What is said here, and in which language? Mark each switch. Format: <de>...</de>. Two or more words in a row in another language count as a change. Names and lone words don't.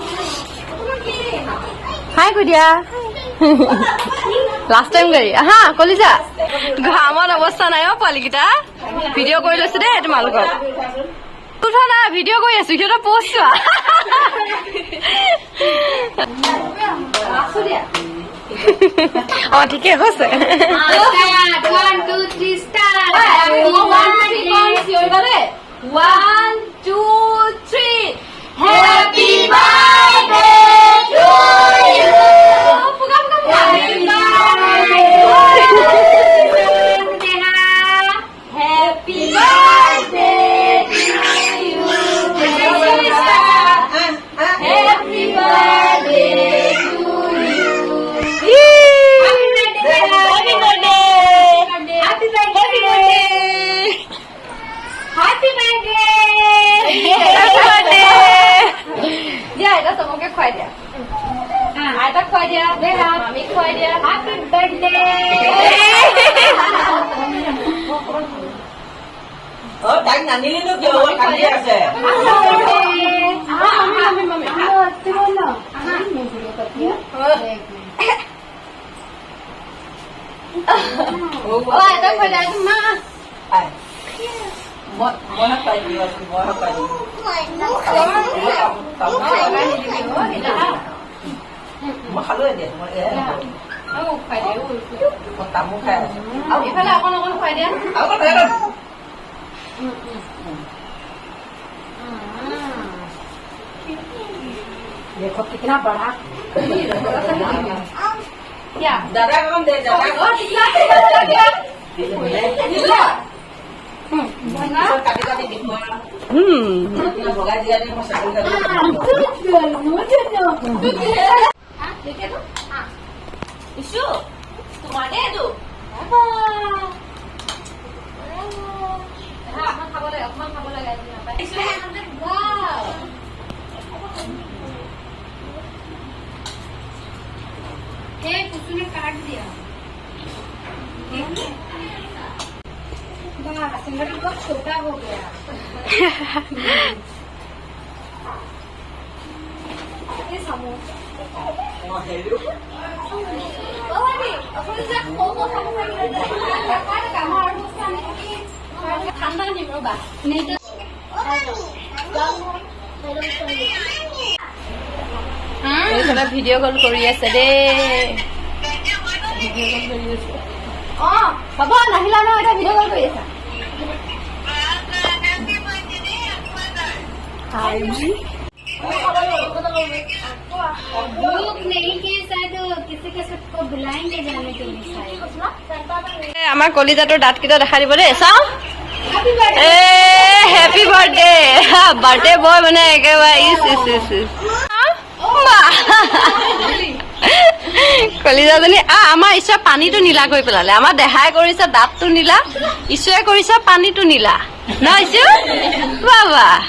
<as>হাই কৈ দিয়া লাষ্ট টাইম গাড়ী আহা কলিজা ঘামত অৱস্থা নাই অ পোৱালীকেইটা ভিডিঅ' কৰি লৈছো দেই তোমালোকক উঠা না ভিডিঅ' কৰি আছো সিহঁতৰ পোষ্ট চোৱা অ ঠিকে হৈছে</as> <en>One, two, three, start. 1 2 3 Happy birthday to you. Happy birthday. Happy birthday to you. Happy birthday to you. Happy birthday. Happy birthday. Happy birthday.</en> <as>দিয়া এটা চবকে খুৱাই দিয়া আইতাক খুৱাই দিয়া মামীক খুৱাই দিয়া</as> <en>Happy birthday.</en> <as>তাইক নানিলিনো কিয় কান্দি আছে আইতাক খুৱাই দিয়া মা মই পাই দিওঁ মই পাই দিওঁ মই খালো এতিয়া মই খুৱাই দিয়া তামোল খাই আছো এইফালে অকণ অকণ খুৱাই দিয়া</as> <hi>देखो कितना बड़ा क्या</hi> <as>দাদা কম দে দাদা কাটি কাটি দিম ভগাই দিয়া দিম মই চাকৰি কাটি ইছু তোমাৰ দে এইটো অকমান খাব লাগে</as> <hi>कुसुम काट दिया सिंगर बहुत छोटा हो गया ये</hi> <as>ঠান্ডা নিম ৰবা এইফালে</as> <en>video call</en> <as>কৰি আছে দেই</as> <en>video call</en> <as>কৰি আছে হ'ব নাহিলা ন এটা ভিডিঅ' কল কৰি আছা</as> <hi>ग्रुप नहीं के शायद किसी के सबको बुलाएंगे जाने के लिए शायद</hi> <as>আমাৰ কলিজাটোৰ দাঁতকেইটা দেখাই দিব দেই চাওঁ এ</as> <en>happy birthday birthday boy</en> <as>মানে একেবাৰে কলিজাজনী আমাৰ ঈশ্বৰ পানীটো নীলা কৰি পেলালে আমাৰ দেহাই কৰিছে দাঁতটো নীলা ঈশ্বৰে কৰিছে পানীটো নীলা ন ঈশ্বৰ বাবা</as>